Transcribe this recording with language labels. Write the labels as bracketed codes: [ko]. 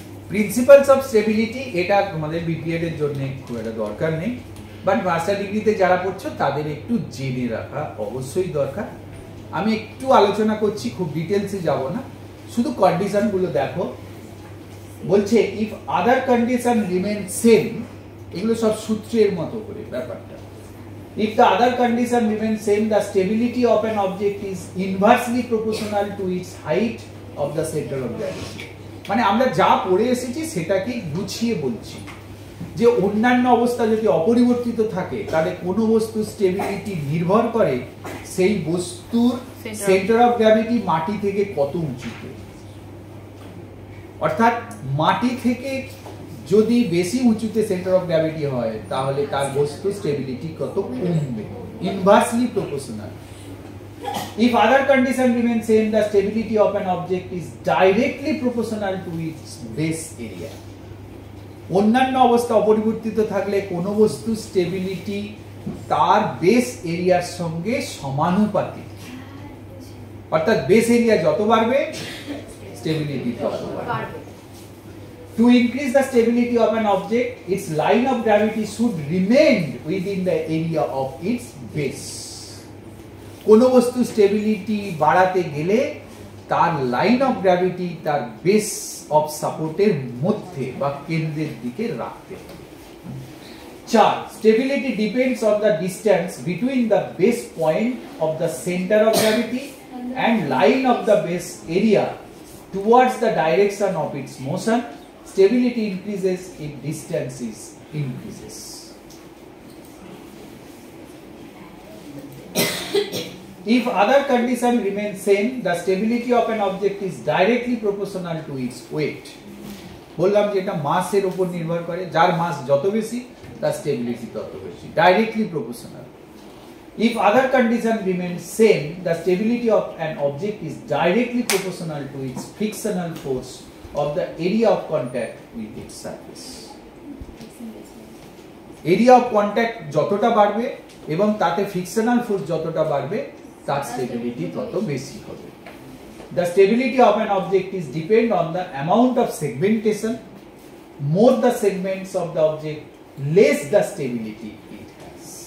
[bn] Principles of stability এটা তোমাদের BPEd এর জন্য খুব একটা দরকার নেই, বাট মাস্টার ডিগ্রিতে যারা পড়ছো তাদের একটু জেনে রাখা অবশ্যই দরকার। আমি একটু আলোচনা করছি, খুব ডিটেলসে যাব না, শুধু কন্ডিশন গুলো দেখো। বলছে [en] if other condition remain same, [bn] এগুলো সব সূত্রের মতো করে ব্যাপারটা। [en] If the other condition remains same, the stability of an object is inversely proportional to its height of the center of gravity. [bn] মানে আমরা যা পড়ে এসেছি সেটাকে গুছিয়ে বলছি যে অন্যান্য অবস্থা যদি অপরিবর্তিত থাকে তাহলে কোন বস্তুর স্টেবিলিটি নির্ভর করে সেই বস্তুর সেন্টার অফ গ্র্যাভিটি মাটি থেকে কত উঁচুতে। অর্থাৎ মাটি থেকে যদি বেশি উঁচুতে সেন্টার অফ গ্র্যাভিটি হয় তাহলে তার বস্তুর স্টেবিলিটি কত কমবে, inversely proportional. [en] If other condition remains same, the stability of an object is directly proportional to its base area. [bn] অন্যান্য অবস্থা অপরিবর্তিত থাকলে কোন বস্তুর স্টেবিলিটি তার বেস এরিয়ার সঙ্গে সমানুপাতিক। অর্থাৎ বেস এরিয়া যত বাড়বে স্টেবিলিটি তত বাড়বে। [en] To increase the stability of an object, its line of gravity should remain within the area of its base. [bn] কোন বস্তু স্টেবিলিটি বাড়াতে গেলে তার লাইন অফ গ্র্যাভিটি তার বেস অফ সাপোর্টের মধ্যে বা কেন্দ্রের দিকে রাখতে হবে। [en] 4. Stability depends on the distance between the base point of the center of gravity and line of the base area towards the direction of its motion. Stability increases if distance increases. If other condition remains same, the stability of an object is directly proportional to its weight. [bn] বললাম যে এটা মাসের উপর নির্ভর করে, যার মাস যত বেশি তার স্টেবিলিটি তত বেশি, directly proportional. [en] If other condition remains same, the stability of an object is directly proportional to its frictional force of the area of contact with its surface. [bn] Area of contact যতটা বাড়বে এবং তাতে frictional force যতটা বাড়বে তার stability তত বেশি হবে। [en] The stability of an object is depend on the amount of segmentation. More the segments of the object, less the stability it has.